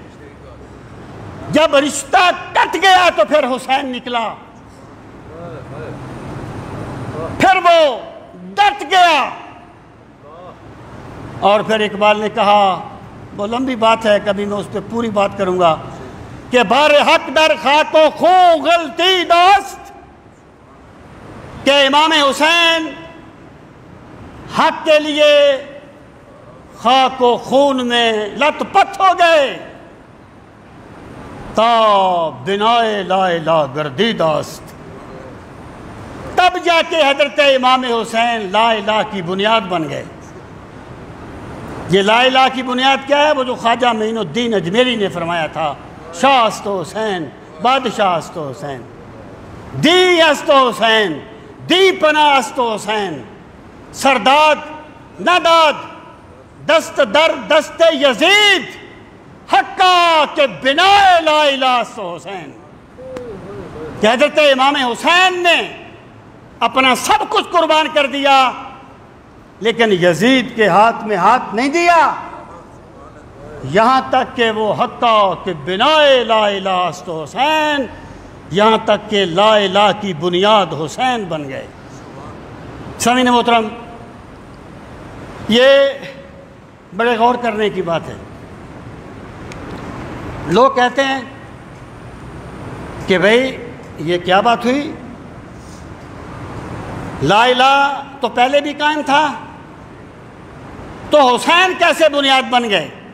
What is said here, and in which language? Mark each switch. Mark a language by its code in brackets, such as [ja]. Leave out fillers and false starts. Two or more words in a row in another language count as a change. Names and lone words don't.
[ur] جب رشتہ کٹ گیا تو پھر حسین نکلا، پھر وہ ڈٹ گیا۔ اور پھر اقبال نے کہا، وہ لمبی بات ہے، کبھی میں اس پہ پوری بات کروں گا، کہ [fa] بار حق در خاک و خون غلطی داست، [ur] کہ امام حسین حق کے لیے خاک و خون میں لت پت ہو گئے [fa] تا بنائے لا الہ گردی داست۔ [ur] تب جا کے حضرت امام حسین [ar] لا الہ [ur] کی بنیاد بن گئے۔ یہ [ar] لا الہ [ur] کی بنیاد کیا ہے؟ وہ جو خواجہ معین الدین اجمیری نے فرمایا تھا، [fa] شاہ است و حسین بادشاہ است و حسین، دی است و حسین دی پناہ است و حسین، سرداد نداد دست در دست یزید، حقا کہ بنائے لا الہ است و حسین۔ [ur] کہ حضرت امام حسین نے اپنا سب کچھ قربان کر دیا، لیکن یزید کے ہاتھ میں ہاتھ نہیں دیا، یہاں تک کہ وہ [fa] حقا کہ بنائے لا الہ است و حسین [ur] یہاں تک کہ [ar] لا الہ [ur] کی بنیاد حسین بن گئے۔ سامعین محترم، یہ بڑے غور کرنے کی بات ہے۔ لوگ کہتے ہیں کہ بھئی یہ کیا بات ہوئی، [ar] لا الہ [ur] تو پہلے بھی قائم تھا، تو حسین کیسے بنیاد بن گئے؟